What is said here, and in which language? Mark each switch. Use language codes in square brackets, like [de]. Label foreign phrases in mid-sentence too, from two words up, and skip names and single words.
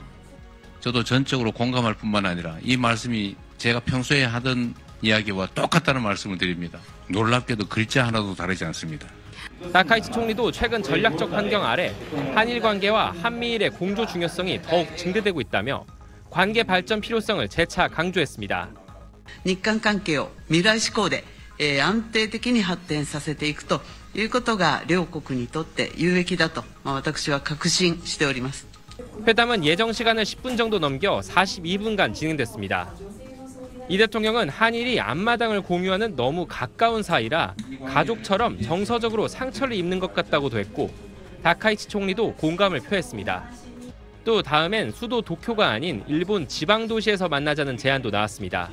[ko] 저도 전적으로 공감할 뿐만 아니라 이 말씀이 제가 평소에 하던 이야기와 똑같다는 말씀을 드립니다. 놀랍게도 글자 하나도 다르지 않습니다. 다카이치 총리도 최근 전략적 환경 아래 한일 관계와 한미일의 공조 중요성이 더욱 증대되고 있다며 관계 발전 필요성을 재차 강조했습니다. [ja] 日韓関係を未来志向で、安定的に発展させていくということが両国にとって有益だと、私は確信しております。 [ko] 회담은 예정 시간을 10분 정도 넘겨 42분간 진행됐습니다. 이 대통령은 한일이 앞마당을 공유하는 너무 가까운 사이라 가족처럼 정서적으로 상처를 입는 것 같다고도 했고 다카이치 총리도 공감을 표했습니다. 또 다음엔 수도 도쿄가 아닌 일본 지방도시에서 만나자는 제안도 나왔습니다.